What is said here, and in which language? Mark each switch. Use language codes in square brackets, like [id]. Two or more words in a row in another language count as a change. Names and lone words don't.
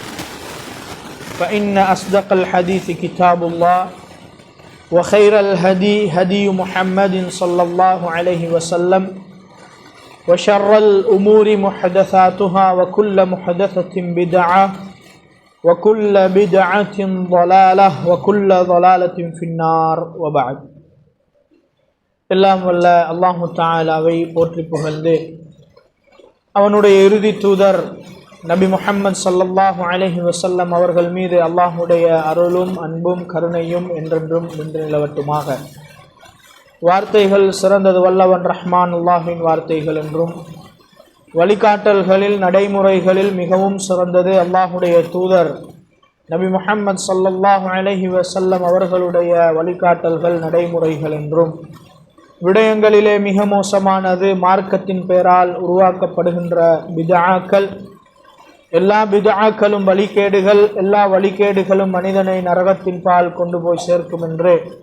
[ar] فإن أصدق الحديث كتاب الله وخير الهدي هدي محمد صلى الله عليه وسلم وشر الأمور محدثاتها وكل محدثة بدعة وكل بدعة ضلالة وكل ضلالة في النار وبعد [ta] எல்லாம் வல்ல அல்லாஹு தஆலாவை போற்றி புகழ்ந்து அவனுடைய இறுதி தூதர் நபி முஹம்மது [ar] صلى الله عليه وسلم [ta] அவர்கள் மீது அல்லாஹுடைய அருளும் அன்பும் கருணையும் என்றென்றும் நின்று நிலவட்டுமாக. வார்த்தைகள் சிறந்தது வல்லவன் ரஹ்மான் அல்லாஹ்வின் வார்த்தைகள் என்றும், வழிகாட்டல்களில் நடைமுறைகளில் மிகவும் சிறந்தது அல்லாஹுடைய தூதர் நபி முஹம்மது [ar] صلى الله عليه وسلم [ta] அவர்களுடைய வழிகாட்டல்கள் நடைமுறைகள் என்றும், விடயங்களிலே மிக மோசமானது மார்க்கத்தின் பெயரால் உருவாக்கப்படுகின்ற பித்ஆக்கள், எல்லா பித்ஆக்களும் வழிகேடுகள், எல்லா வழிகேடுகளும் மனிதனை நரகத்தின் பால் கொண்டு போய் சேர்க்கும் என்று